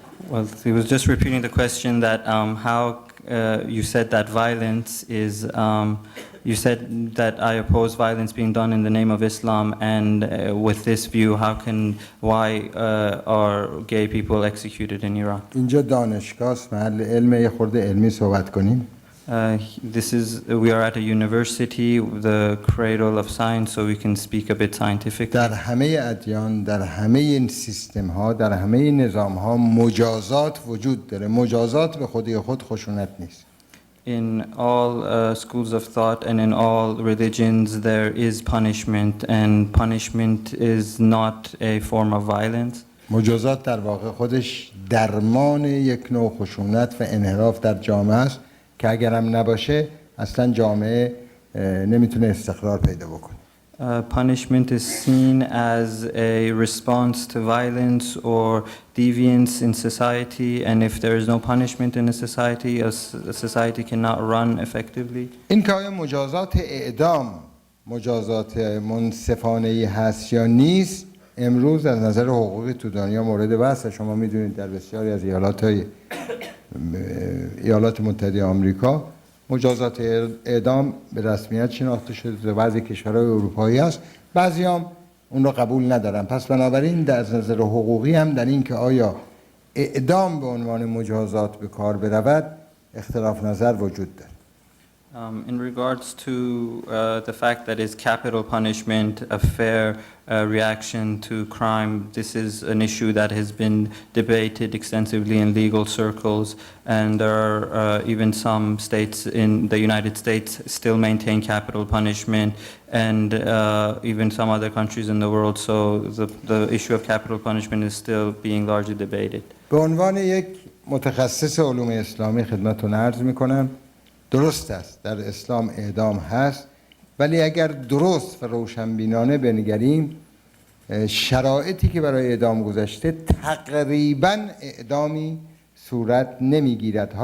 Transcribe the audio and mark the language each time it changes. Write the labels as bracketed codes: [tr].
[en] Well, he was just repeating the question that how you said that violence is You said that I oppose violence being done in the name of Islam, and with this view, why are gay people executed in Iran? [fa] اینجا دانشگاه است، محل علم، یه خورده علمی صحبت کنیم. [en] We are at a university, the cradle of science, so we can speak a bit scientifically. [fa] در همه ادیان، در همه این سیستم ها، در همه نظام ها مجازات وجود داره. مجازات به خودی خود خشونت نیست. [en] In all schools of thought and in all religions, there is punishment, and punishment is not a form of violence. [fa] مجازات در واقع خودش درمان یک نوع خشونت و انحراف در جامعه است که اگرم نباشه اصلا جامعه نمیتونه استقرار پیدا بکنه. [en] Punishment is seen as a response to violence or deviance in society, and if there is no punishment in a society cannot run effectively. [fa] این که آیا مجازات اعدام مجازات منصفانه‌ای هست یا نیست، امروز از نظر حقوقی تو دنیا مورد بحث. شما میدونید در بسیاری از ایالات متحده آمریکا مجازات اعدام به رسمیت شناخته شده، در بعضی کشورهای اروپایی است، بعضی هم اون رو قبول ندارن. پس بنابراین در نظر حقوقی هم در این که آیا اعدام به عنوان مجازات به کار برود اختلاف نظر وجود دارد. [en] In regards to the fact that is capital punishment a fair reaction to crime, this is an issue that has been debated extensively in legal circles, and there are even some states in the United States still maintain capital punishment, and even some other countries in the world, so the issue of capital punishment is still being largely debated. [fa] به عنوان یک متخصص علوم اسلامی خدمتتون عرض می‌کنم درست است در اسلام اعدام هست، ولی اگر درست و روشنبینانه بنگریم شرایطی که برای اعدام گذاشته تقریباً اعدامی صورت نمیگیرد.